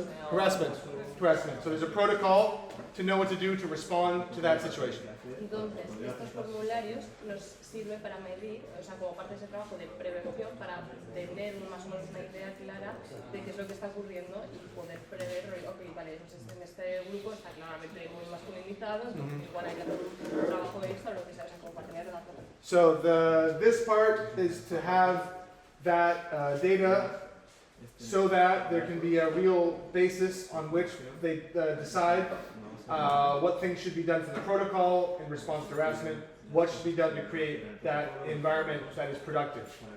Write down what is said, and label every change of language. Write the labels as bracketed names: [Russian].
[English] Harassment. So there's a protocol to know what to do to respond to that situation. [Spanish] Entonces, estos formularios nos sirven para medir, o sea, como parte de ese trabajo de prevención, para tener más o menos una idea clara de qué es lo que está ocurriendo y poder prever, ok, vale, pues en este grupo está claramente muy masculinizado, entonces igual hay que hacer un trabajo extra o lo que sea, o sea, como para tener datos. [English] So this part is to have that data so that there can be a real basis on which they decide what things should be done for the protocol in response to harassment, what should be done to create that environment that is productive.